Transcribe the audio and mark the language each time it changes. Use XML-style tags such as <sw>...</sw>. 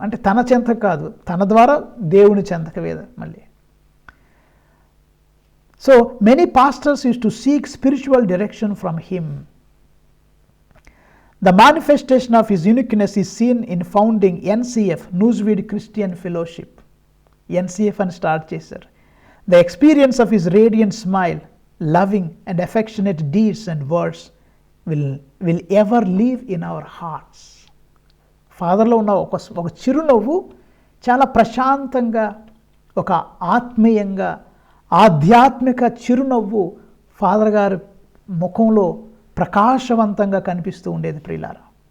<te>అంటే తన చెంతకు కాదు, తన ద్వారా దేవుని చెంతకు మళ్ళీ.</te> <en>So many pastors use to seek spiritual direction from him. The manifestation of his uniqueness is seen in founding NCF, newsweed Christian fellowship.</en> <te>NCF అని స్టార్ట్ చేశారు.</te> <en>The experience of his radiant smile, loving and affectionate deeds and words will ever live in our hearts.</en> <te>ఫాదర్లో ఉన్న ఒక చిరునవ్వు చాలా ప్రశాంతంగా, ఒక ఆత్మీయంగా, ఆధ్యాత్మిక చిరునవ్వు ఫాదర్ గారి ముఖంలో ప్రకాశవంతంగా కనిపిస్తూ ఉండేది ప్రియులారా.</te>